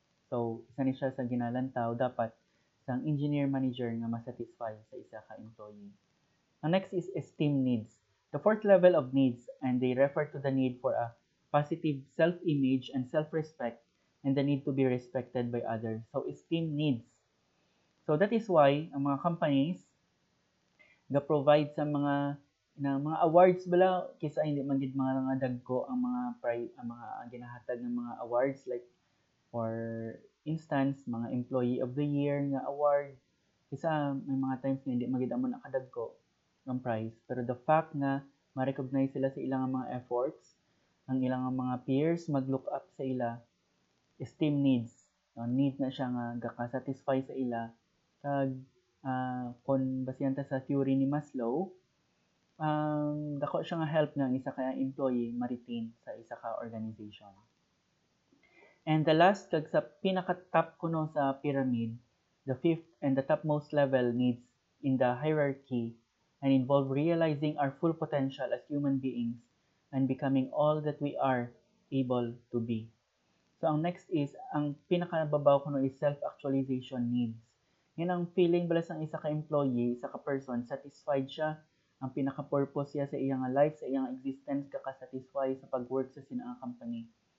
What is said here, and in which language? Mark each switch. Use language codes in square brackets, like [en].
[hil] So, isa ni siya sa ginalantaw dapat sang engineer manager nga masatisfy sa isa ka employee. [en] Ang next is esteem needs. The fourth level of needs, and they refer to the need for a positive self-image and self-respect and the need to be respected by others. So, esteem needs. [hil] So, that is why ang mga companies ga-provide sa mga awards bala kaysa hindi man gid mga dagko ang mga ginahatag ng mga awards like for instance mga employee of the year nga award kaysa may mga times nga hindi magid amo nakadagko ng prize pero the fact nga ma-recognize sila sa ilang mga efforts ang ilang mga peers mag-look up sa ila esteem needs need na siya nga gaka-satisfy sa ila Kag kung basihan ta sa theory ni Maslow, dako siya nga help nga ang isa ka employee ma-retain sa isa ka organization. [en] And the last, [hil] kag sa pinaka-top kuno sa pyramid, [en] the fifth and the topmost level needs in the hierarchy and involve realizing our full potential as human beings and becoming all that we are able to be. [hil] So, ang next is, ang pinaka-babaw kuno is self-actualization needs. Yan ang feeling balas ng isa ka-employee, isa ka-person, satisfied siya, ang pinaka-purpose siya sa iyang life, sa iyang existence, kaka-satisfy sa pag-work sa sinaang company.